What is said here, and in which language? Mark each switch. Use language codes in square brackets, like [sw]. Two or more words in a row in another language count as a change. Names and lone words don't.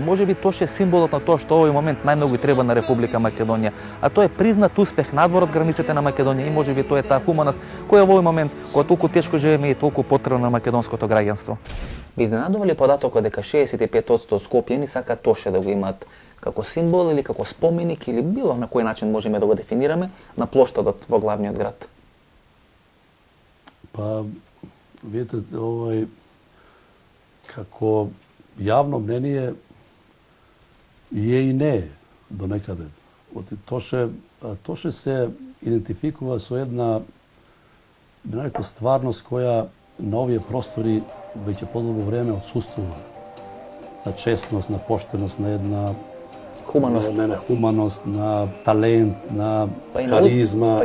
[mk] Можеби Тоше е символот на тоа што овој момент најмногу и треба на Република Македонија, а тоа е признат успех надвор од границите на Македонија и можеби тоа е таа хуманост која во овој момент, кога толку тешко живееме и толку потребна на македонското граѓанство. Ви изненадува ли податокот дека 65% од скопјани сакаат Тоше да го имаат како символ или како споменик или било на кој начин можеме да го дефинираме на плоштадот во главниот град? Па, видите, како јавно мнение е и не е до некаде. Тоше се идентификува со една стварност која на овие простори веќе подолго време отсуствува. На честност, на поштеност, на една хуманост, на талент, на харизма.